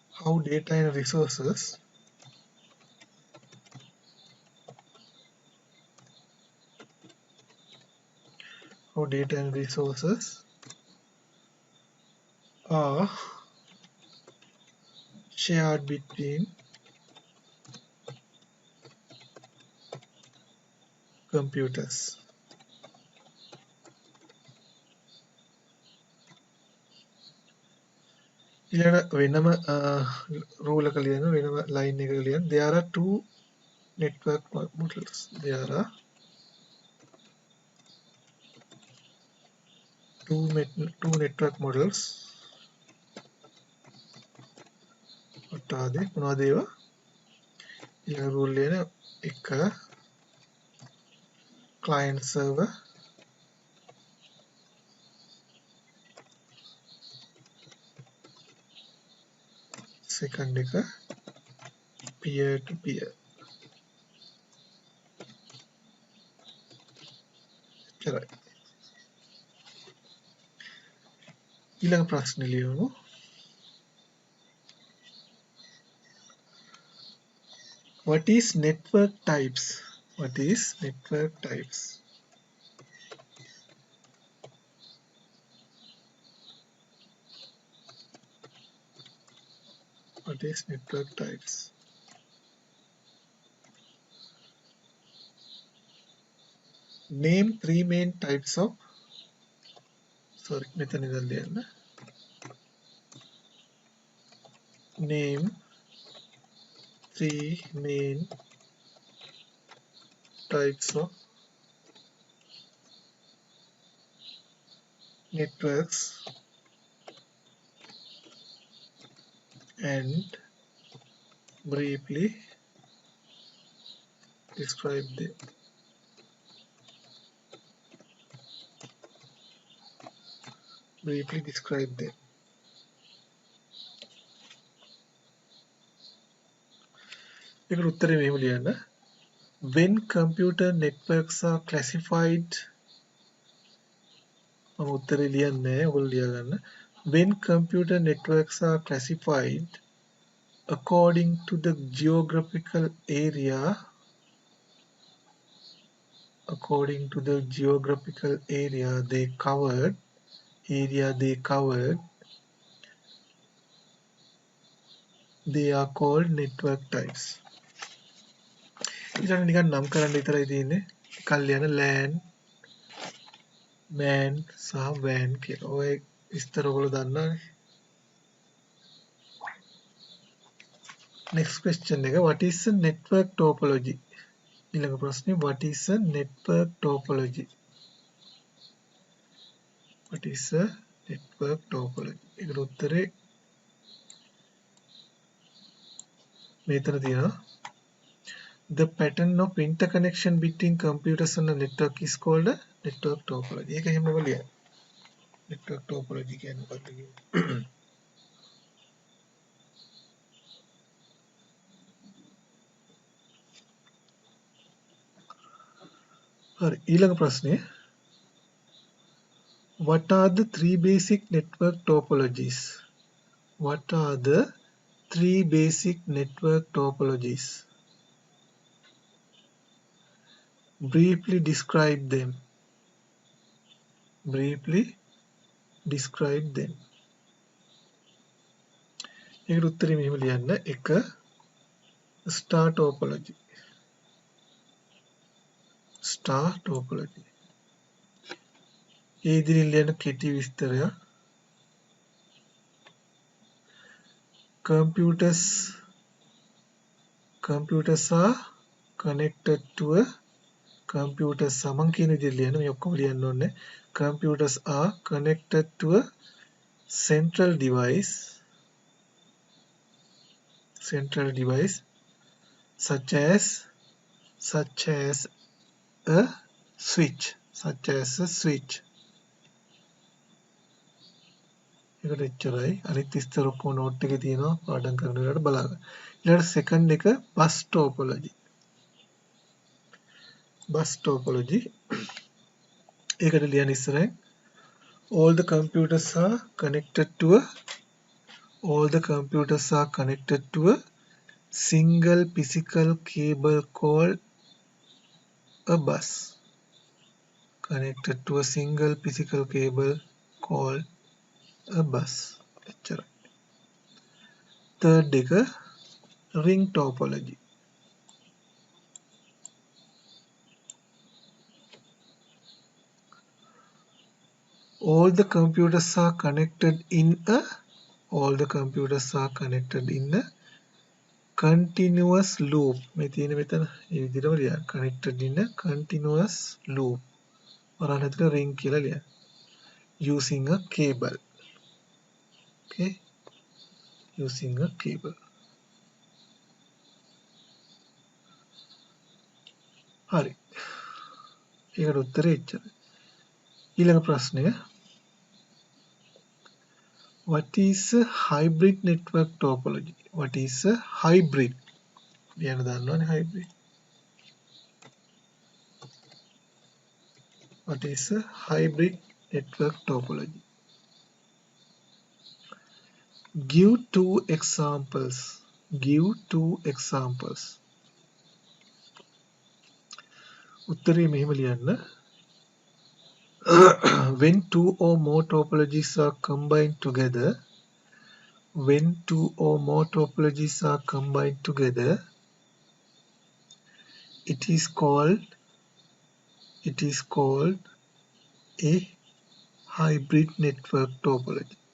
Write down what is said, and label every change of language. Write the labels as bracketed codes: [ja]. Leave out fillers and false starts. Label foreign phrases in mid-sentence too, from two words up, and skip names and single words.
[en] how data and resources are shared between computers. [si] ඊළඟ වෙනම rule එක ලියන වෙනම line එකක ලියන [en] there are two network models. There are two network models. What are they? [si] මොනවද ඒවා? ඊළඟ rule ලියන එක [en] client server, [si] second එක [en] peer to peer. [si] එච්චරයි. ඊළඟ ප්‍රශ්නේ ලියමු. [en] What is network types? What is network types? What is network types? Name three main types of [si] මෙතන ඉඳන් ලියන්න. [en] Name three main types of networks and briefly describe them. Briefly describe them. [si] ඒකට උත්තරේ මෙහෙම ලියන්න. [en] When computer networks are classified, [si] මම උත්තරේ ලියන්නේ නැහැ, ඔයගොල්ලෝ ලියගන්න. [en] When computer networks are classified according to the geographical area they covered, they are called network types. [si] ඊළඟ නිකන් නම් කරන්න විතරයි තියෙන්නේ. කල් යන LAN, MAN සහ WAN කියලා. ඔය විස්තර ඔයගොල්ලෝ දන්නානේ. [en] Next question එක, what is a network topology? [si] ඊළඟ ප්‍රශ්නේ, [en] what is a network topology? What is a network topology? [si] ඒකට උත්තරේ මෙතන තියෙනවා. [en] The pattern of interconnection between computers on a network is called a network topology. [si] ඒක එහෙමම ලියන්න. [en] network topology [si] කියන්නේ මොකක්ද කියන්නේ? හරි, ඊළඟ ප්‍රශ්නේ. [en] What are the three basic network topologies? What are the three basic network topologies? Briefly describe them. [si] ඒකට උත්තරේ මෙහෙම ලියන්න. එක [en] star topology. [si] ඒ ඉදිරියෙන් ලියන කෙටි විස්තරය. [en] Computers are connected to a computers [si] මං කියන විදිහට ලියන්න. මේ ඔක්කොම ලියන්න ඕනේ. [en] Computers are connected to a central device such as a switch. [si] ඒකට එච්චරයි. අනිත් විස්තර ඔක්කොම නෝට් එකේ තියෙනවා. පාඩම් කරන වෙලාවට බලන්න. ඊළඟට සෙකන්ඩ් එක [en] bus topology. [si] ඒකට ලියන්න ඉස්සරහින් [en] all the computers are connected to a all the computers are connected to a single physical cable called a bus. Connected to a single physical cable called a bus. [si] එච්චරයි. third එක [en] ring topology. All the computers are connected in a continuous loop. [si] මේ තියෙන මෙතන මේ විදිහටම ලියන්න. [en] Connected in a continuous loop. [si] වරහන් ඇතුළේ ring කියලා ලියන්න. [en] Using a cable. Okay. Using a cable. [si] හරි. ඒකට උත්තරේ එච්චරයි. ඊළඟ ප්‍රශ්නය. [en] What is a hybrid network topology? What is a hybrid? ලියන්න දන්නවනේ hybrid. What is a hybrid network topology? Give two examples. [si] උත්තරේ මෙහෙම ලියන්න. [en] When two or more topologies are combined together, it is called a hybrid network topology.